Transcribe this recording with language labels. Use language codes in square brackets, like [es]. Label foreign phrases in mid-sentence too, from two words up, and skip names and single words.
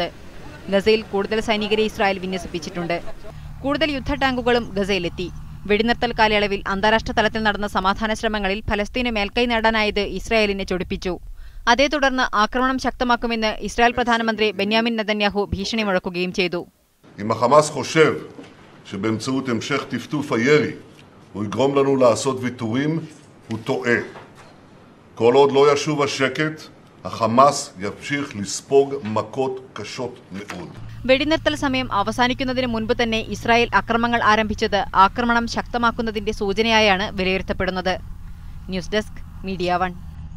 [ml] ഗസയിൽ കൂടുതൽ സൈനികരെ ഇസ്രായേൽ വിന്യസിപ്പിച്ചിട്ടുണ്ട്. കൂടുതൽ യുദ്ധ ടാങ്കുകളും ഗസയിലെത്തി. വെടിനിർത്തൽ കാലയളവിൽ അന്താരാഷ്ട്ര തലത്തിൽ നടന്ന സമാധാന ശ്രമങ്ങളിൽ ഫലസ്തീന് മേൽക്കൈ നേടാനായത് ഇസ്രായേലിനെ ചൊടിപ്പിച്ചു. അതേ തുടർന്ന് ആക്രമണം ശക്തമാക്കുമെന്ന് ഇസ്രായേൽ പ്രധാനമന്ത്രി ബെന്യാമിൻ നെതന്യാഹു ഭീഷണി മുഴക്കുകയും ചെയ്തു. [he] אם החמאס חושב שבאמצעות המשך טפטוף הירי הוא יגרום לנו לעשות ויתורים, הוא טועה. כל עוד לא ישוב השקט, החמאס ימשיך לספוג מכות קשות מאוד. [ml] വെടിനിർത്തൽ സമയം അവസാനിക്കുന്നതിന് മുൻപ് തന്നെ ഇസ്രായേൽ അക്രമങ്ങൾ ആരംഭിച്ചത് ആക്രമണം ശക്തമാക്കുന്നതിന്റെ സൂചനയായാണ് വിലയിരുത്തപ്പെടുന്നത്. [en] News desk, Media 1.